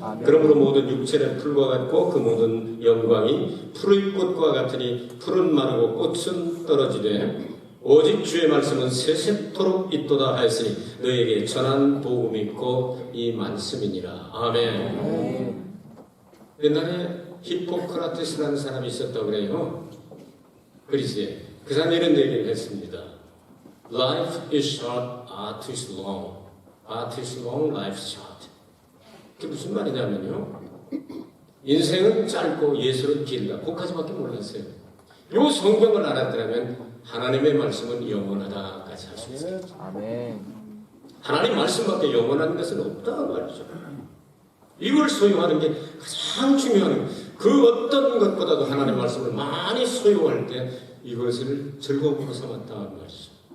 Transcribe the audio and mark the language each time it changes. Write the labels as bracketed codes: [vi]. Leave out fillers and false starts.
[ko] 그러므로 모든 육체는 풀과 같고 그 모든 영광이 푸른 꽃과 같으니 풀은 마르고 꽃은 떨어지되 오직 주의 말씀은 세세토록 있도다 하였으니 너희에게 전한 복음이 있고 이 말씀이니라. 아멘. 옛날에 히포크라테스라는 사람이 있었다고 그래요. 그리스에. 그 사람이 이런 얘기를 했습니다. [en] Life is short, art is long. Art is long, life is short. [ko] 그게 무슨 말이냐면요. 인생은 짧고 예술은 길다. 그까지밖에 몰랐어요. 요 성경을 알았더라면 하나님의 말씀은 영원하다까지 할 수 있어요. 아멘. 하나님 말씀밖에 영원한 것은 없다는 말이죠. 이걸 소유하는 게 가장 중요한 그 어떤 것보다도 하나님 말씀을 많이 소유할 때 이것을 즐거움으로 삼았다는 말이죠.